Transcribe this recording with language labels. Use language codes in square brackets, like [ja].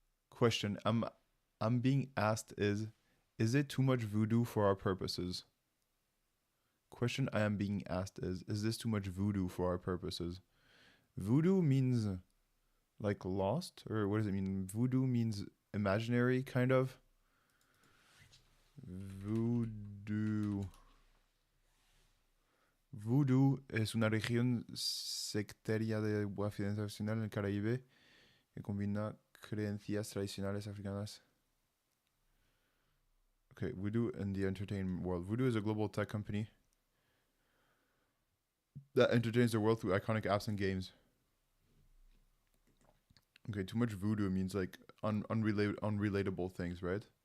[en] Question I'm being asked is it too much voodoo for our purposes? Question I am being asked is this too much voodoo for our purposes? Voodoo means like lost, or what does it mean? Voodoo means imaginary, kind of. [es] Voodoo es una región sectaria de occidental tradicional en el Caribe que combina creencias tradicionales africanas. [en] Okay, Voodoo in the entertainment world. Voodoo is a global tech company that entertains the world through iconic apps and games. Okay, too much voodoo means like unrelatable things, right?